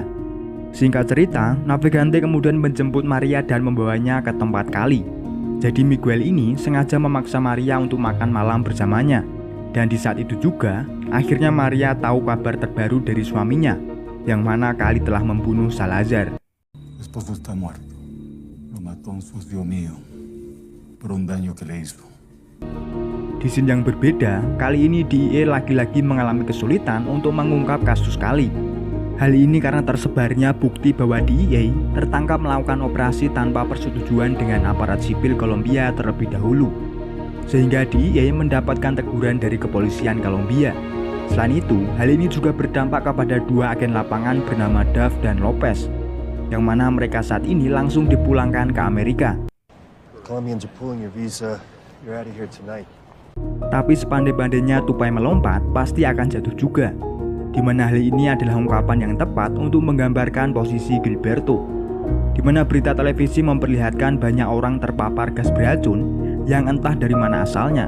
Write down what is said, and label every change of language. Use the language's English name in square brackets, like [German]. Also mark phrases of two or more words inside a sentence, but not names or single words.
[Indonesian] Singkat cerita, Navegante kemudian menjemput Maria dan membawanya ke tempat Kali. Jadi Miguel ini sengaja memaksa Maria untuk makan malam bersamanya. Dan di saat itu juga, akhirnya Maria tahu kabar terbaru dari suaminya, yang mana Kali telah membunuh Salazar. [Spanish] Esposo está muerto. Lo mató un socio mío por un daño que le hizo. [Indonesian] Di scene yang berbeda, kali ini DEA lagi-lagi mengalami kesulitan untuk mengungkap kasus Kali. Hal ini karena tersebarnya bukti bahwa DEA tertangkap melakukan operasi tanpa persetujuan dengan aparat sipil Kolombia terlebih dahulu, sehingga DEA mendapatkan teguran dari kepolisian Kolombia. Selain itu, hal ini juga berdampak kepada dua agen lapangan bernama Duff dan Lopez, yang mana mereka saat ini langsung dipulangkan ke Amerika. [English] Colombians are pulling your visa. You're out of here tonight. [Indonesian] Tapi sepandai-pandainya tupai melompat pasti akan jatuh juga, di mana hal ini adalah ungkapan yang tepat untuk menggambarkan posisi Gilberto, di mana berita televisi memperlihatkan banyak orang terpapar gas beracun yang entah dari mana asalnya.